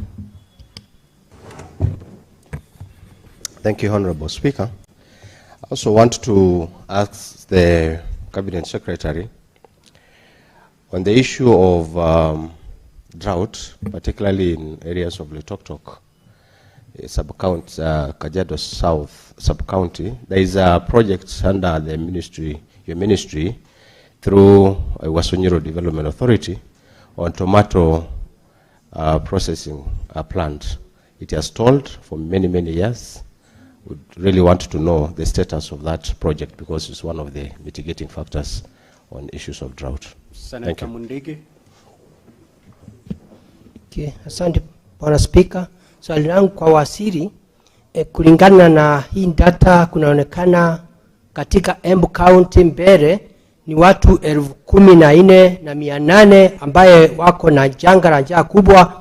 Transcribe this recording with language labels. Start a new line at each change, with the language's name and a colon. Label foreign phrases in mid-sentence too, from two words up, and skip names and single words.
English: Thank you, Honorable Speaker. I also want to ask the Cabinet Secretary on the issue of drought, particularly in areas of Loitoktok, sub-county, Kajiado South sub-county. There is a project under the ministry, your ministry, through Wasunyiro Development Authority on tomato processing plant. It has stalled for many, many years. We really want to know the status of that project because it's one of the mitigating factors on issues of drought. Senator Mundigi.
Swahili: Okay, asante Bwana Speaker. Swali langu kwa waziri, kulingana na hii data kunaonekana katika Embu County mbele ni watu 14,800 ambaye wako na janga la njaa kubwa.